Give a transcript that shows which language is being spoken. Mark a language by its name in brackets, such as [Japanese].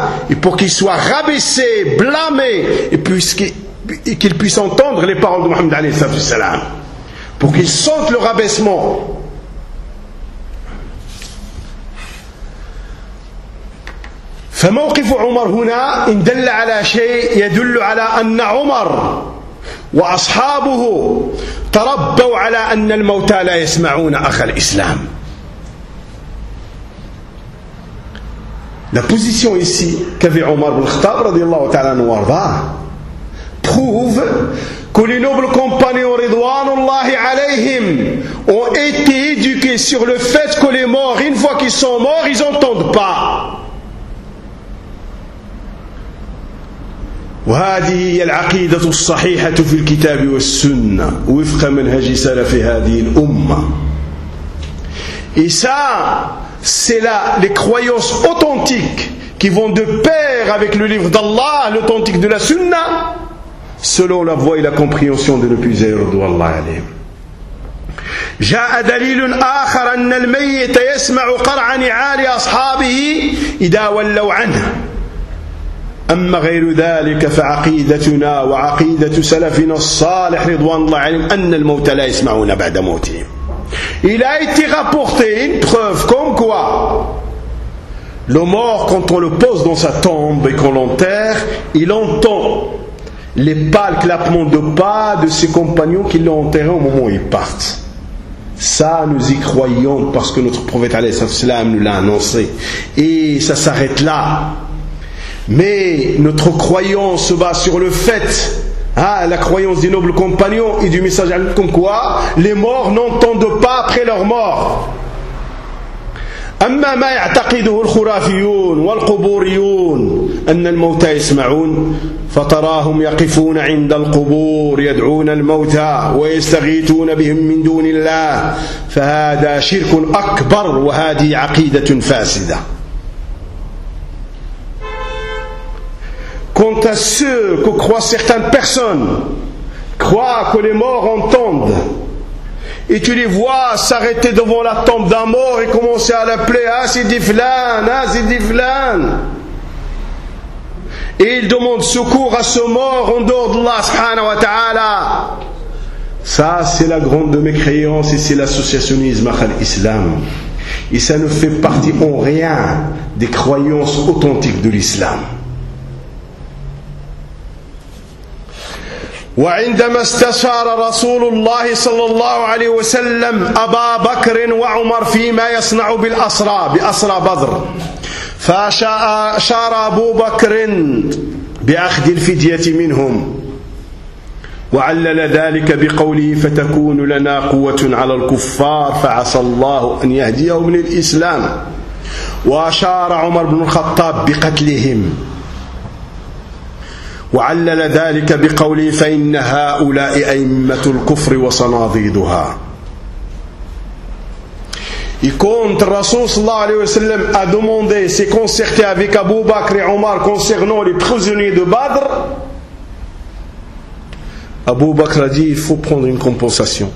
[French] Et pour qu'ils soient rabaissés, blâmés, et qu'ils puissent entendre les paroles de Muhammad alayhi wa sallam. Pour qu'ils sentent le rabaissement. [Arabic] فموقف عمر هنا إن دل على شيء يدل على أن عمر وأصحابه تربوا على أن الموتى لا يسمعون أخ الإسلام. [French] La position ici qu'avait Omar ibn Khattab [Arabic] رضي الله تعالى عنه وارضاه [French] prouve que les nobles compagnons [Arabic] رضوان الله عليهم [French] ont été éduqués sur le fait que les morts, une fois qu'ils sont morts, ils n'entendent pas. [Arabic] وهذه هي العقيدة الصحيحة في الكتاب والسنة وفق منهج سلف هذه الأمة. [French] Et ça, c'est là les croyances authentiques qui vont de pair avec le livre d'Allah, l'authentique de la Sunna, selon la voie et la compréhension de le plus élevé d'Allah. [Arabic] جاء دليل آخر أن الميت يسمع قرع نعال أصحابه إذا ولوا عنه. أما غير ذلك فعقيدتنا وعقيدة سلفنا الصالح رضوان الله عليهم أن الموت لا يسمعون بعد موتهم. [French] Il a été rapporté une preuve comme quoi le mort, quand on le pose dans sa tombe et qu'on l'enterre, il entend les pas, le clapement de pas de ses compagnons qui l'ont enterré au moment où ils partent. Ça, nous y croyons parce que notre prophète alayhissalam nous l'a annoncé. Et ça s'arrête là. Mais notre croyance se base sur le fait, la croyance des nobles compagnons et du messager, comme quoi les morts n'entendent pas après leur mort. أما ما يعتقده الخرافيون والقبوريون أن الموتى يسمعون فتراهم يقفون عند القبور يدعون الموتى ويستغيثون بهم من دون الله فهذا شرك أكبر وهذه عقيدة فاسدة. Quant à ceux que croient certaines personnes croient que les morts entendent et tu les vois s'arrêter devant la tombe d'un mort et commencer à l'appeler « Ah, c'est Diflan, ah, c'est Diflan !» Et ils demandent secours à ce mort en dehors d'Allah, subhanahu wa ta'ala. Ça, c'est la grande mécréance et c'est l'associationnisme à l'islam. Et ça ne fait partie en rien des croyances authentiques de l'islam. [Arabic] وعندما استشار رسول الله صلى الله عليه وسلم أبا بكر وعمر فيما يصنع بالأسرى بأسرى بدر فأشار أبو بكر بأخذ الفدية منهم وعلل ذلك بقوله فتكون لنا قوة على الكفار فعسى الله أن يهديهم للإسلام وأشار عمر بن الخطاب بقتلهم وعلل ذلك بقوله فإن هؤلاء أئمة الكفر وصناديدها. [French] Et quand le Rasoul sallallahu alayhi wa sallam a demandé, s'est concerté avec Abu Bakr et Omar concernant les prisonniers de Badr, Abu Bakr a dit, il faut prendre une compensation.